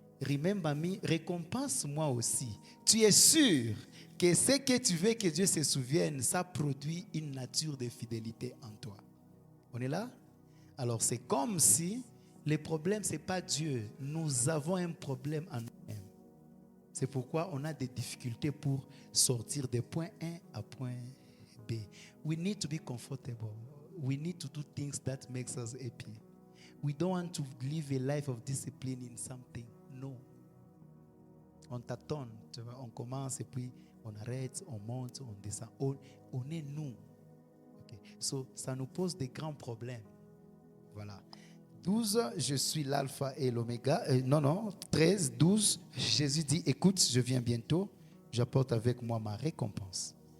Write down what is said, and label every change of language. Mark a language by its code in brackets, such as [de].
[en] Remember me, [fr] récompense-moi aussi. Tu es sûr que ce que tu veux que Dieu se souvienne, ça produit une nature de fidélité en toi. On est là? Alors c'est comme si le problème, ce n'est pas Dieu. Nous avons un problème en nous-mêmes. C'est pourquoi on a des difficultés pour sortir de point A à point B. [en] We need to be comfortable. We need to do things that makes us happy. We don't want to live a life of discipline in something. No. [fr] On tâtonne, on commence et puis on arrête, on monte, on descend. On est nous. Okay. So, ça nous pose des grands problèmes. Voilà. 12, je suis l'alpha et l'oméga. 13, 12, Jésus dit, écoute, je viens bientôt, j'apporte avec moi ma récompense.